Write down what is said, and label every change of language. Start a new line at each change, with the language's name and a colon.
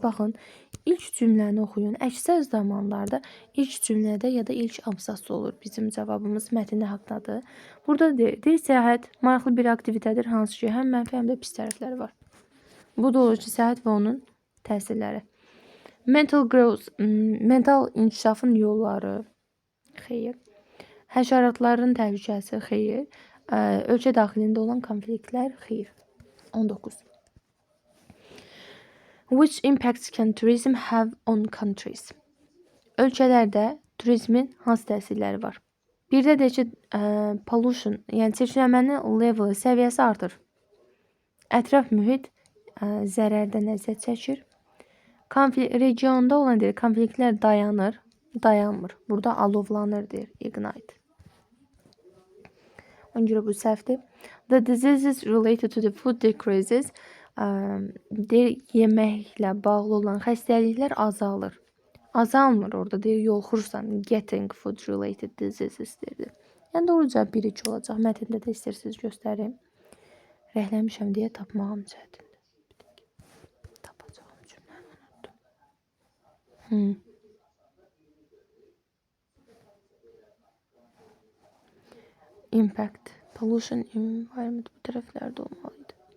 Azerbaijani: Baxın, ilk cümləni oxuyun. Əksər zamanlarda ilk cümlədə ya da ilk abzasda olur. Bizim cavabımız mətn haqqındadır. Burada deyir səyahət maraqlı bir aktivitetədir, hansı ki, həm mənfi, həm də pis tərəfləri var. Bu da olur ki, səyahət və onun təsirləri. Mental growth, mental inkişafın yolları. Xeyr. Həşəratların təhlükəsi. Xeyr. Ölkə daxilində olan konfliktlər. Xeyr. 19.
English: Which impacts can tourism have on countries?
Azerbaijani: Ölkələrdə turizmin hansı təsirləri var? Bir də deyək ki, pollution, yəni çirklənmənin level, səviyyəsi artır. Ətraf mühit zərərdən əziyyət çəkir. Regionda olan deyir, konfliktlər dayanır, dayanmır. Burada alovlanır deyir, ignite. Ona görə bu səhvdir.
English: The diseases related to the food decreases.
Azerbaijani: Deyir, yeməklə bağlı olan xəstəliklər azalır. Azalmır orada deyir, yolxursan.
English: Getting food related diseases
Azerbaijani: deyir. Yəni doğru cavab 1-2 olacaq. Mətndə də istəyirsiniz göstərim. Rəhləmişəm deyə tapmağım çətindir. Tapacağım cümləni unuttum. Impact, pollution, environment bu tərəflərdə olmalıydı.